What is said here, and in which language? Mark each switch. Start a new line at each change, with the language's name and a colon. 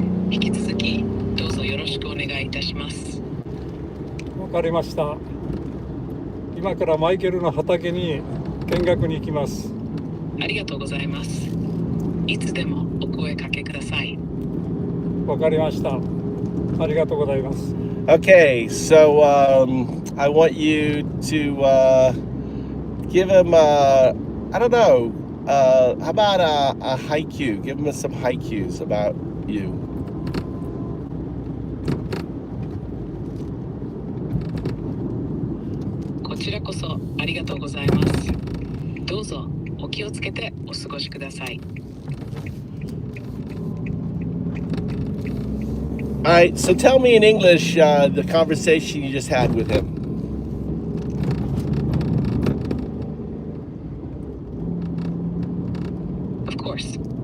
Japanese: 引き続きどうぞよろしくお願いいたします。わかりました。今からマイケルの畑に見学に行きます。ありがとうございます。いつでもお声かけください。わかりました。ありがとうございます。
English: Okay, so I want you to give him, I don't know, how about a haiku? Give him some haikus about you.
Japanese: こちらこそありがとうございます。どうぞお気をつけてお過ごしください。
English: All right, so tell me in English the conversation you just had with him. Of course.